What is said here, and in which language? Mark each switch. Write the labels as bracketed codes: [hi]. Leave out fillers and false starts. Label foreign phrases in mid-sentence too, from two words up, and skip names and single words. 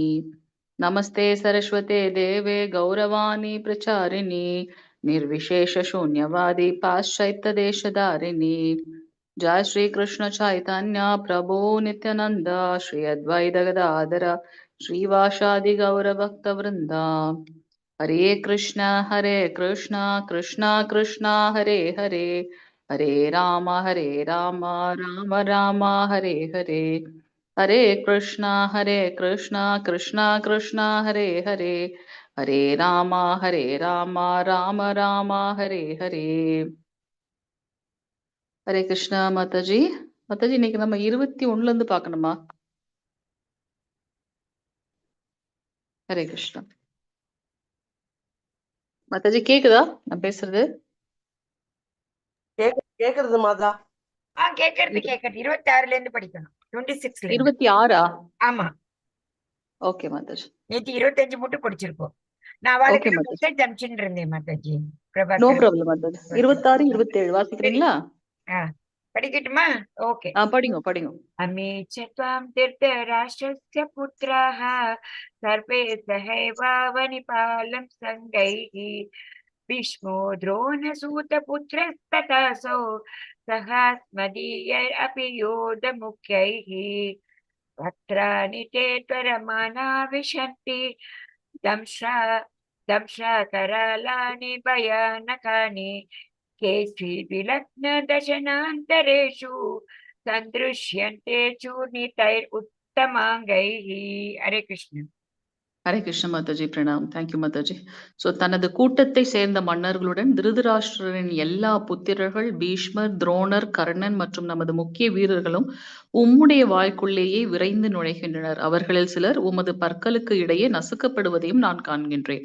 [sa] नमस्ते सरस्वते देवे गौरवाणी प्रचारिणि निर्विशेषशून्यवादी पाश्चात्यदेशधारिणि. जय श्री कृष्ण चैतन्य प्रभु नित्यानंद श्री अद्वैत गदाधर श्रीवासादि गौरभक्तवृंद. हरे कृष्ण कृष्ण कृष्ण हरे हरे हरे राम राम राम हरे हरे. हरे कृष्ण कृष्ण कृष्ण हरे हरे हरे राम राम राम हरे हरे. [ta] ஹரே கிருஷ்ணா மாதாஜி. மாதாஜி இன்னைக்கு நம்ம 21 இருந்து பார்க்கணுமா? ஹரே கிருஷ்ணா. மாதாஜி கேக்குதா நான் பேசுறது? கேக்குறது மாதா. கேக்குறது 26ல இருந்து படிக்கணும். 26ல 26ஆ? ஆமா. ஓகே மாதாஜி. நேத்து 25 மட்டும் படிச்சிருக்கோம். நான் ஓகே அவளுக்கு மாதாஜி. மெசேஜ் அனுப்பிச்சுட்டு இருந்தேன் மாதாஜி. [en] no problem [ta] மாதாஜி. 26 27 வாசிக்கிறீங்களா? படிக்கட்டுமா? ஓகே. படிங்க படிங்க. [sa] अमेच त्वां धृतराष्ट्रस्य पुत्राः सर्वे सहैवावनिपालं सङ्गैः भीष्मो द्रोणसूतपुत्रस्तथासौ सहास्मदीयैरपि योधमुख्यैः वक्त्राणि ते त्वरमाणा विशन्ति दंशाकरालानि भयानकानि केचिद्विलग्नदशनान्तरेषु सन्दृश्यन्ते चूर्णितैरुत्तमाङ्गैः. हरे कृष्ण. [ta] ஹரே கிருஷ்ண மாதாஜி. பிரணாம். தேங்க்யூ மாதாஜி. ஸோ தனது கூட்டத்தை சேர்ந்த மன்னர்களுடன் திருதராஷ்டிரரின் எல்லா புத்திரர்கள் பீஷ்மர், துரோணர், கர்ணன் மற்றும் நமது முக்கிய வீரர்களும் உம்முடைய வாய்க்குள்ளேயே விரைந்து நுழைகின்றனர். அவர்களில் சிலர் உமது பற்களுக்கு இடையே நசுக்கப்படுவதையும் நான் காண்கின்றேன்.